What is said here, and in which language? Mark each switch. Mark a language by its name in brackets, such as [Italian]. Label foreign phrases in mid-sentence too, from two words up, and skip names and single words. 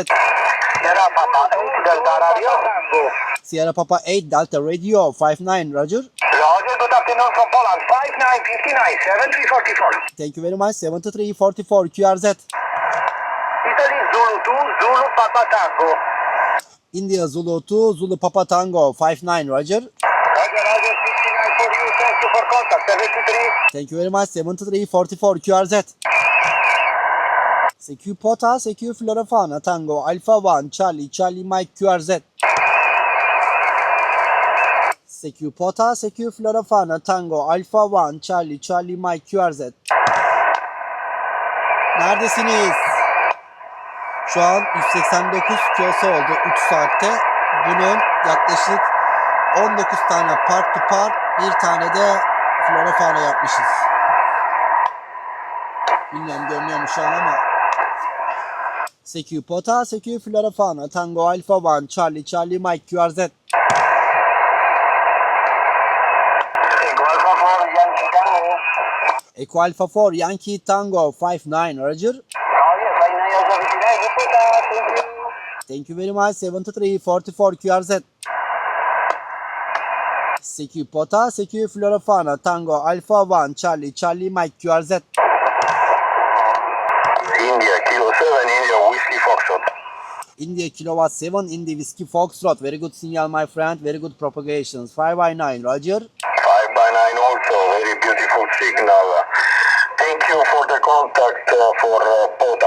[English] Sierra Papa 8 Delta Radio. Sierra Papa 8 Delta Radio 59, Roger. Roger, good afternoon from Poland. 5959, 7344. Thank you very much. 7344 QRZ. Italy Zulu 2, Zulu Papa Tango. India Zulu 2 Zulu Papa Tango 59, Roger. Roger, Roger, 59 for you. Thank you for contact. 73. Thank you very much. 7344 QRZ. CQ Pota, CQ Florofana Tango Alpha 1 Charlie Charlie Mike QRZ. CQ Pota, CQ Florofana Tango Alpha 1 Charlie Charlie Mike QRZ. [Turkish] Neredesiniz? Şu an 189 kilosu oldu 3 saatte. Bunun yaklaşık 19 tane [English] part to part, [Turkish] bir tane de Florofana yapmışız. Bilmiyorum görünüyor mu şu an ama. [English] CQ Pota, CQ Florofana Tango Alpha 1 Charlie Charlie Mike QRZ. Echo Alpha 4 Yankee Tango 59, Roger. Thank you very much. 7344 QRZ. CQ Pota, CQ Florofana Tango Alpha 1 Charlie Charlie Mike QRZ. India Kilo 7, India Whiskey Foxtrot. India Kilowatt 7 India Whiskey Foxtrot. Very good signal, my friend. Very good propagations. 5x9, Roger. 5x9 also, very beautiful signal. Thank you for the contact for Pota.